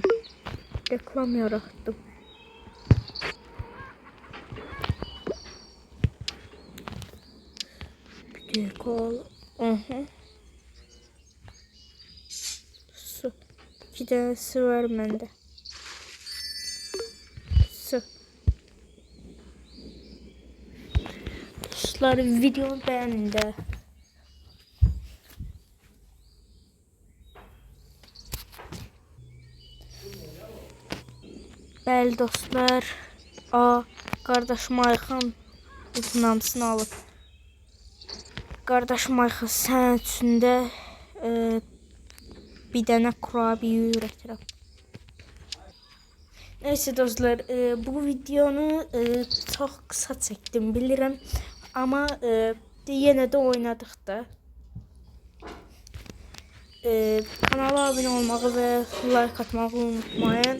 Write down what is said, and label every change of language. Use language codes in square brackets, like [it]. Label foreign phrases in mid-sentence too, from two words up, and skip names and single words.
[tr] Reklam yarattım. Bir dakika al. Su. 2 tane su var bende. Su. Dostlar, video beğenin de. [az] Bəli dostlar, kardeşim Ayxan bütün hamısını alıb. Kardeşim Ayxan sənin üçün də bir dənə kurabiye ürətirəm. [tr] Neyse dostlar, bu videonu çok kısa çektim bilirim. Ama yine de oynadık da. Kanala abone olmağı ve like atmağı unutmayın.